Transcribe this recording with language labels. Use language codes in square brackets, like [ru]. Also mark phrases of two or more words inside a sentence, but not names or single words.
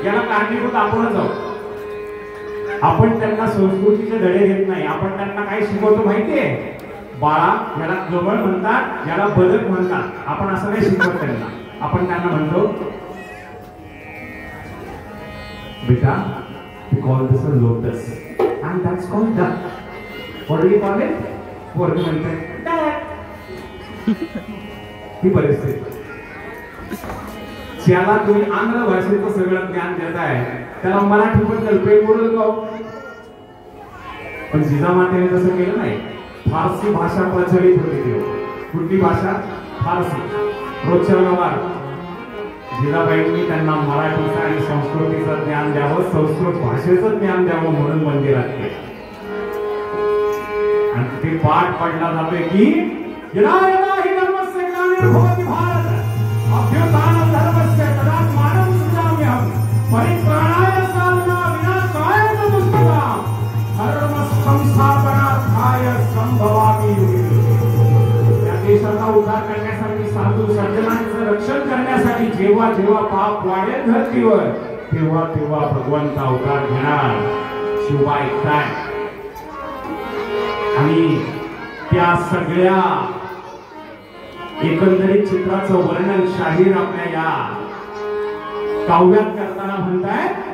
[mr] याला कारणीभूत आपणच आहोत. आपण त्यांना संस्कृतीचे धडे घेत नाही. आपण त्यांना काय शिकवतो माहितीये? बाळा, याला गवळ म्हणतात, याला बदक म्हणतात. आपण असं नाही शिकवत त्यांना. आपण त्यांना म्हणतो, बेटा, [en] we call this a lotus and that's called duck. What do you call it? [mr] पोरग म्हणते duck. ही परिस्थिती. ज्याला तुम्ही आंध्र भाषेचं सगळं ज्ञान देताय त्याला मराठी पण कल्पे बोलत गाव. पण जिजामातेने तसं केलं नाही. फारसी भाषा प्रचलित होती तेव्हा. कुठली भाषा? फारसी. रोजच्या व्यवहार. जिजाबाईंनी त्यांना मराठीचं आणि संस्कृतीचं ज्ञान द्यावं, संस्कृत भाषेचं ज्ञान द्यावं म्हणून मंदिरात केलं. आणि तिथे पाठ पडला जातोय की [sa] यदा यदा हि धर्मस्य ग्लानिर्भवति भारत अभ्युत्थानं धर्मस्य तदात्मानं सृजाम्यहम् परित्राणाय साधना विनाशाय च दुष्कृताम् धर्म संस्थापनार्थाय संभवामि युगे. [mr] या देशाचा उद्धार करण्यासाठी, साधू सज्जनांचं रक्षण करण्यासाठी जेव्हा जेव्हा पाप वाढेल धरतीवर तेव्हा तेव्हा भगवंत अवतार घेणार. शिवबा ऐकताय. आणि त्या सगळ्या एकंदरीत चित्राचं वर्णन शाहीर आपल्या या काव्यात करताना म्हणताय,